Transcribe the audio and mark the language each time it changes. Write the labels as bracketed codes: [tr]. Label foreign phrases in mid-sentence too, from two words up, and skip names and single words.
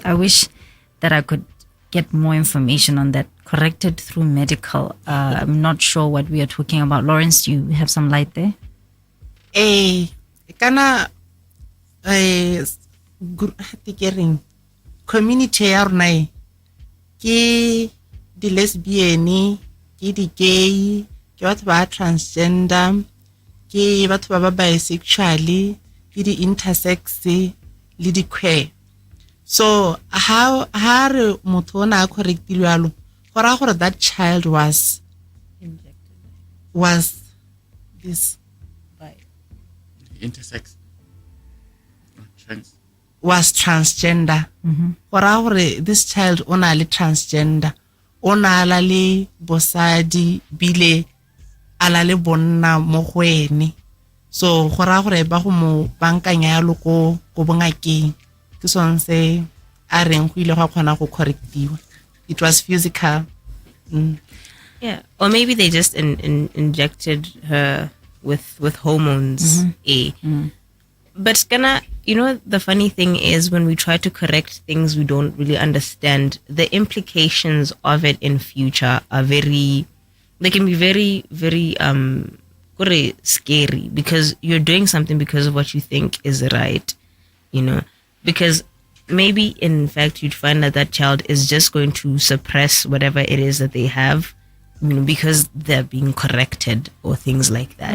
[en] I wish that I could get more information on that. Corrected through medical. I'm not sure what we are talking about. Lawrence, do you have some light there? [tn] Community ya rona ke di lesbian, ke di gay, ke batho ba transgender, ke batho ba bisexual, ke di intersex le di queer. [en] So how [tn] re motho ona a correctilwe yalo go ra gore [en] that child was this by intersex trans was transgender. [tn] Go ra gore [en] this child [tn] ona le transgender, ona la le bosadi bile ala le bonna mo go ene. So go ra gore ba go mo bankanya yalo ko bongakeng ke sonse a reng go ile go kgona go correctiwa. [en] It was physical. Yeah, or maybe they just injected her with hormones. But the funny thing is, when we try to correct things we don't really understand, the implications of it in future are they can be very, very scary, because you're doing something because of what you think is right, because maybe in fact you'd find that child is just going to suppress whatever it is that they have, because they're being corrected or things like that.